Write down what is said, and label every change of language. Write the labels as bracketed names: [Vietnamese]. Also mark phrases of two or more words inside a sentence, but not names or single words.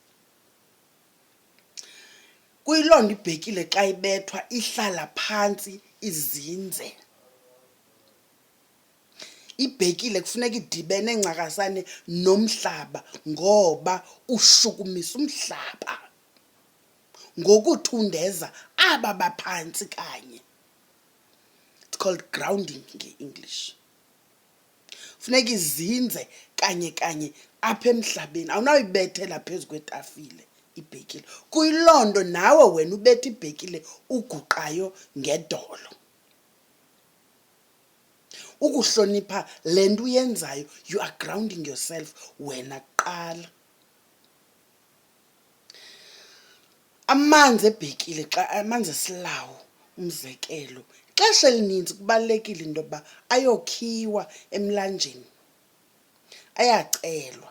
[Xhosa] Kuyiloo nto ibhekile xa ibethwa ihlala phantsi izinze. Ibhekile kufuneka idibene ncakasane nomhlaba ngoba ushukumisa umhlaba ngokuthundeza aba baphantsi kanye. [English] It's called grounding nge-English. [Xhosa] Funeka izinze kanye kanye apha emhlabeni. Awunawuyibethela phezu kwetafile ibhekile. Kuyiloo nto nawe wena ubetha ibhekile uguqayo ngedolo. Ukuhlonipha le nto uyenzayo, [English] you are grounding yourself [Xhosa] wena kuqala. Amanzi ebhekile amanzi esilawu umzekelo, ixesha elininzi kubalulekile into yokuba ayokhiwa emlanjeni, ayacelwa.